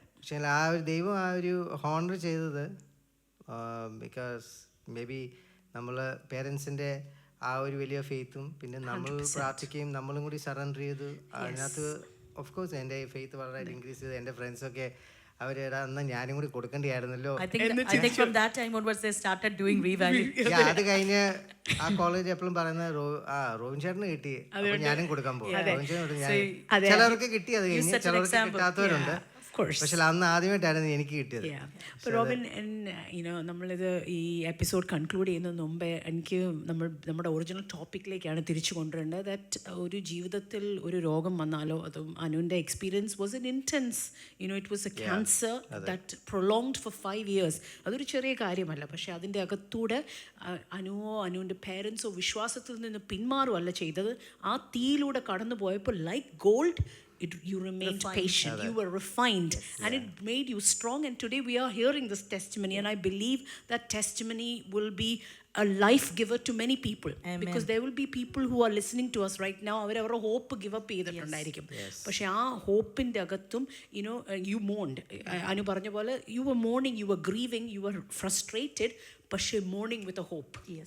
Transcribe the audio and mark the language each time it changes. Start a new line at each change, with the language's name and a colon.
Malayalam: പക്ഷേ ആ ഒരു ദൈവം ആ ഒരു ഹോണർ ചെയ്തത് ബിക്കോസ് മേ ബി നമ്മൾ പേരൻസിൻ്റെ ആ ഒരു വലിയ ഫെയ്ത്തും പിന്നെ നമ്മൾ പ്രാർത്ഥിക്കുകയും നമ്മളും കൂടി സറണ്ടർ ചെയ്തു. അതിനകത്ത് ഓഫ് കോഴ്സ് എൻ്റെ ഫെയ്ത്ത് വളരെ ഇൻക്രീസ് ചെയ്തു. എൻ്റെ ഫ്രണ്ട്സൊക്കെ അവരെടാ എന്നാൽ ഞാനും കൂടി കൊടുക്കേണ്ടിയായിരുന്നല്ലോ.
English: I think from that time onwards they started doing revalue.
Malayalam: അത് കഴിഞ്ഞ് ആ കോളേജ് എപ്പോഴും പറയുന്നത് റോബിൻ ചേട്ടന് കിട്ടി, അപ്പൊ ഞാനും കൊടുക്കാൻ പോകും. റോബിൻ ചേട്ടൻ ചിലർക്ക് കിട്ടി, അത് കഴിഞ്ഞ് ചിലർക്ക് കിട്ടാത്തവരുണ്ട്. പക്ഷെ അന്ന് ആദ്യമായിട്ടായിരുന്നു എനിക്ക് കിട്ടിയത്. റോബിൻ, നമ്മളിത് ഈ എപ്പിസോഡ് കൺക്ലൂഡ് ചെയ്യുന്നതിന് മുമ്പേ എനിക്ക് നമ്മുടെ ഒറിജിനൽ ടോപ്പിക്കിലേക്കാണ് തിരിച്ചു കൊണ്ടുവരേണ്ടത്. ദാറ്റ് ഒരു ജീവിതത്തിൽ ഒരു രോഗം വന്നാലോ, അതും അനുവിൻ്റെ experience
English: Was an intense. It was a cancer that prolonged for 5 years.
Malayalam: അതൊരു ചെറിയ കാര്യമല്ല. പക്ഷേ അതിൻ്റെ അകത്തൂടെ അനുവിൻ്റെ പേരൻസോ വിശ്വാസത്തിൽ നിന്ന് പിന്മാറുമല്ല ചെയ്തത്. ആ തീയിലൂടെ കടന്നു പോയപ്പോൾ
English: Like gold, you remained patient, you were refined, and it made you strong. And today we are hearing this testimony, and I believe that testimony will be a life giver to many people. Amen. Because there will be people who are listening to us right now,
Malayalam: അവരുടെ hope give up ചെയ്തിട്ടുണ്ടായിരിക്കും. പക്ഷെ ആ ഹോപ്പിൻ്റെ അകത്തും
English: you mourned.
Malayalam: Anu പറഞ്ഞ പോലെ
English: you were mourning, you were grieving, you were frustrated, പക്ഷേ mourning with a hope.